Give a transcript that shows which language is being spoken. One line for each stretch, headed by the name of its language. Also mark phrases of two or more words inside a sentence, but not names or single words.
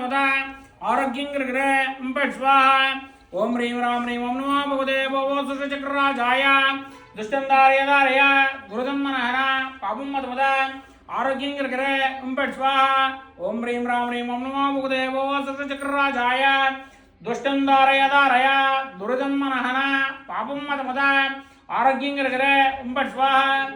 Sanskrit: ಮತ ಆರೋಗ್ಯಂ ಗ್ರಗ್ರ ಓಂ ಪಟ್ ಸ್ವಾಹ ಓಂ ಹ್ರೀಂ ರಾಂ ಹ್ರೀಂ ಓಂ ನಮೋ ಭಗವತೆ ಭೋಗೋ ಸುದರ್ಶಚಕ್ರರಾಜಾಯ ದುಷ್ಟಂ ದಾರಯ ದುರ್ಗಂ ಮನಹನ ಪಾಪಂ ಮತ ಮತ ಆರೋಗ್ಯಂ ಗ್ರಗ್ರ ಓಂ ಪಟ್ ಸ್ವಾಹ ಓಂ ಹ್ರೀಂ ರಾಂ ಹ್ರೀಂ ಓಂ ನಮೋ ಭಗವತೆ ಭೋಗೋ ಸುದರ್ಶಚಕ್ರರಾಜಾಯ ದುಷ್ಟಂ ದಾರಯ ದುರ್ಗಂ ಮನಹನ ಪಾಪಂ ಮತ ಮತ ಆರೋಗ್ಯಂ ಗ್ರಗ್ರ ಓಂ ಪಟ್ ಸ್ವಾಹ